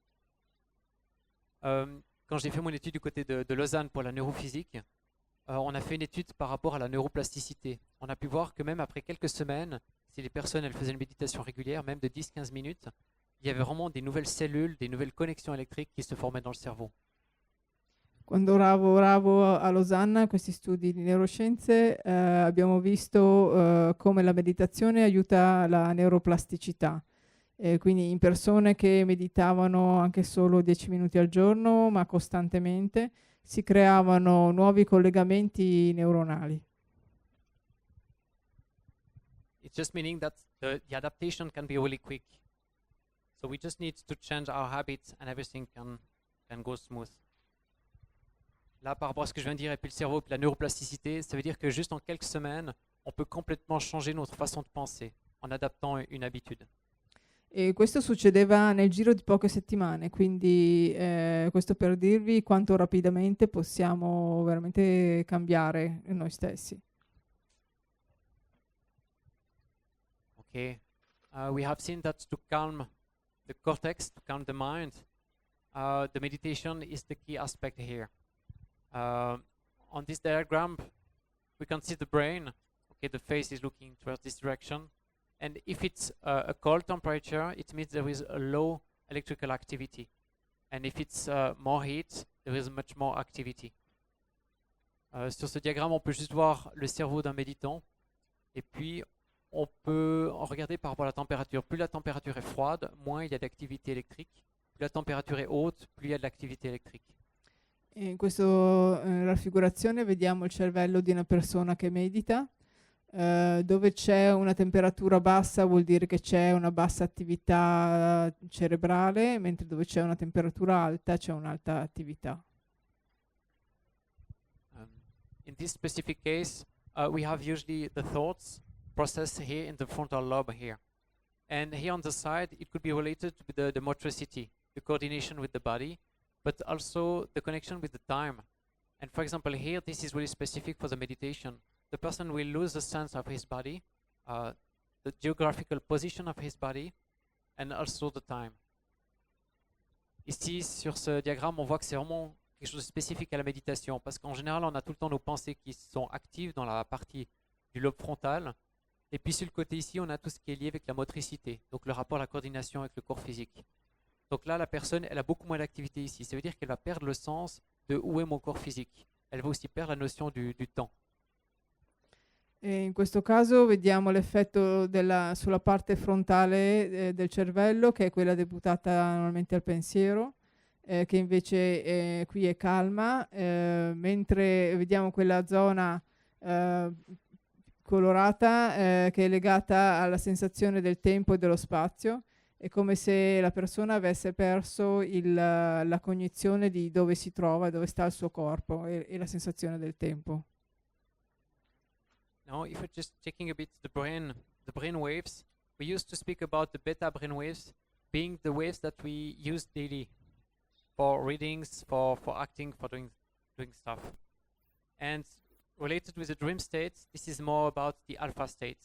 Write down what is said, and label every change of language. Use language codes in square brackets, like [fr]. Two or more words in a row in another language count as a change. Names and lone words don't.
[fr] Quand j'ai fait mon étude du côté de Lausanne pour la neurophysique, on a fait une étude par rapport à la neuroplasticité. On a pu voir que même après quelques semaines, si les personnes elles faisaient une méditation régulière, même de 10-15 minutes, il y avait vraiment des nouvelles cellules, des nouvelles connexions électriques qui se formaient dans le cerveau. [it] Quando lavoravo a Losanna, a questi studi di neuroscienze, abbiamo visto come la meditazione aiuta la neuroplasticità. Quindi in persone che meditavano anche solo 10 minuti al giorno, ma costantemente, si creavano nuovi collegamenti neuronali. [en] It's just meaning that the adaptation can be really quick. So we just need to change our habits and everything can go smooth. [fr] Là, par rapport à ce que je viens de dire, et puis le cerveau, et puis la neuroplasticité, ça veut dire que juste en quelques semaines, on peut complètement changer notre façon de penser en adaptant une habitude. [it] E questo succedeva nel giro di poche settimane, quindi questo per dirvi quanto rapidamente possiamo veramente cambiare noi stessi. [en] Okay, we have seen that to calm the cortex, to calm the mind, the meditation is the key aspect here. On this diagram, we can see the brain. Okay, the face is looking towards this direction. And if it's a cold temperature, it means there is a low electrical activity. And if it's more heat, there is much more activity. [fr] Sur ce diagramme, on peut juste voir le cerveau d'un méditant. Et puis, on peut regarder par rapport à la température. Plus la température est froide, moins il y a d'activité électrique. Plus la température est haute, plus il y a de l'activité électrique. [it] In questa raffigurazione vediamo il cervello di una persona che medita. Dove c'è una temperatura bassa vuol dire che c'è una bassa attività cerebrale, mentre dove c'è una temperatura alta c'è un'alta attività. [en] In this specific case, we have usually the thoughts processed here in the frontal lobe here. And here on the side, it could be related to the motricity, the coordination with the body, but also the connection with the time. And for example, here, this is really specific for the meditation. The person will lose the sense of his body, the geographical position of his body, and also the time. [fr] Ici, sur ce diagramme, on voit que c'est vraiment quelque chose de spécifique à la méditation, parce qu'en général, on a tout le temps nos pensées qui sont actives dans la partie du lobe frontal, et puis sur le côté ici, on a tout ce qui est lié avec la motricité, donc le rapport à la coordination avec le corps physique. Donc là, la personne, elle a beaucoup moins d'activité ici. Ça veut dire qu'elle va perdre le sens de où est mon corps physique. Elle va aussi perdre la notion du temps. [it] E in questo caso vediamo l'effetto sulla parte frontale del cervello, che è quella deputata normalmente al pensiero, che invece qui è calma, mentre vediamo quella zona colorata che è legata alla sensazione del tempo e dello spazio. È come se la persona avesse perso la cognizione di dove si trova, dove sta il suo corpo e la sensazione del tempo. [en] Now, if we're just checking a bit the brain waves, we used to speak about the beta brain waves being the waves that we use daily for readings, for acting, for doing stuff. And related with the dream state, this is more about the alpha state.